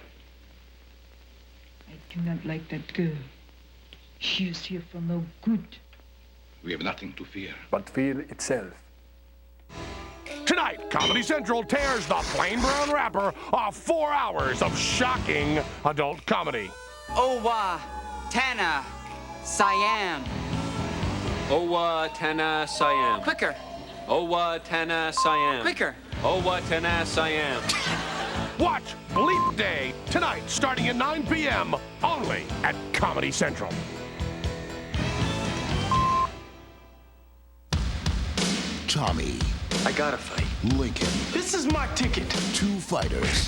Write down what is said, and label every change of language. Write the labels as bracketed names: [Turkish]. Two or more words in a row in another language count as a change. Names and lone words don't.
[English] I do not like that girl. She is here for no good. We have nothing to fear. But fear itself. Tonight, Comedy Central tears the plain brown wrapper off 4 hours of shocking adult comedy. Owa, Tana, Siam. Owa, Tana, Siam. Quicker, Owa, Tana, Siam. quicker. Owa, Tana, Siam. Watch Bleep Day tonight, starting at 9 p.m. only at Comedy Central. Tommy. I gotta fight. Lincoln. This is my ticket. Two fighters.